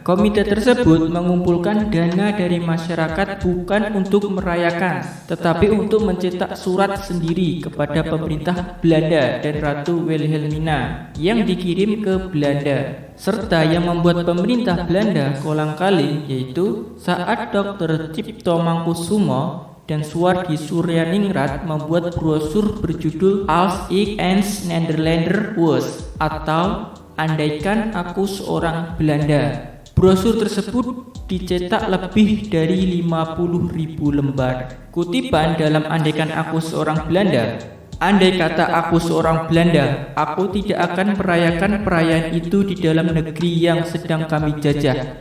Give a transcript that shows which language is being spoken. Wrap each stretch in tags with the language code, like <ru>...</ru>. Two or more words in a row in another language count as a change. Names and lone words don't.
<id>Komite tersebut mengumpulkan dana dari masyarakat bukan untuk merayakan, tetapi untuk mencetak surat sendiri kepada pemerintah Belanda dan Ratu Wilhelmina yang dikirim ke Belanda, serta yang membuat pemerintah Belanda kolang-kaling yaitu saat Dr. Cipto Mangkusumo dan Suwardi Suryaningrat membuat brosur berjudul Als ik eens Nederlander was atau Andaikan Aku Seorang Belanda. Brosur tersebut dicetak lebih dari 50.000 lembar. Kutipan dalam Andaikan Aku Seorang Belanda, andai kata aku seorang Belanda, aku tidak akan merayakan perayaan itu di dalam negeri yang sedang kami jajah.</id>